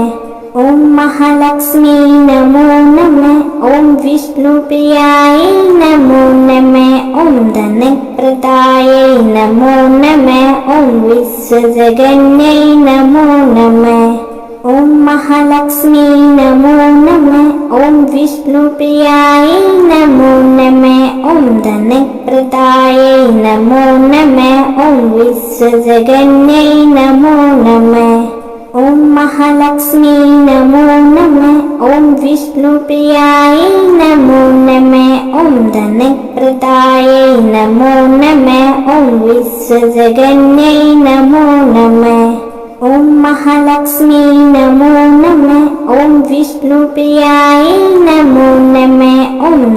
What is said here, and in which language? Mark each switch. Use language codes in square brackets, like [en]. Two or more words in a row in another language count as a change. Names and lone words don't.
[sa] ഓം മഹാലക്ഷ്മി നമോ നമഃ. ഓം വിഷ്ണുപ്രിയായ നമോ നമഃ. ഓം ധനപ്രദായ നമോ നമഃ. ഓം വിശ്വജഗന്യൈ നമോ നമഃ. ഓം മഹാലക്ഷ്മി നമോ നമഃ. ॐ विष्णुप्रियाय नमो नमः ॐ धनप्रदायै नमो नमः ॐ विश्वजगन्यै नमो नमः ॐ महालक्ष्मी नमो नमः ॐ विष्णुप्रियाय नमो नमः ॐ धनप्रदायै नमो नमः ॐ विश्वजगन्यै नमो नमः ॐ महालक्ष्मी नमो नमः ॐ विष्णुप्रियाय नमो नमः ॐ